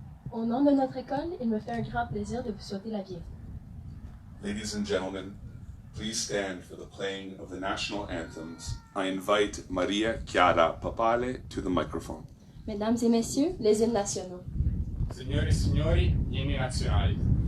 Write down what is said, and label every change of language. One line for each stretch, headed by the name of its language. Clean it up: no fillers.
French: Au nom de notre école, il me fait un grand plaisir de vous souhaiter la bienvenue.
English: Ladies and gentlemen, please stand for the playing of the national anthems. I invite Maria Chiara Papale to the microphone.
French: Mesdames et messieurs, les hymnes nationaux.
Italian: Signore e signori, gli inni nazionali.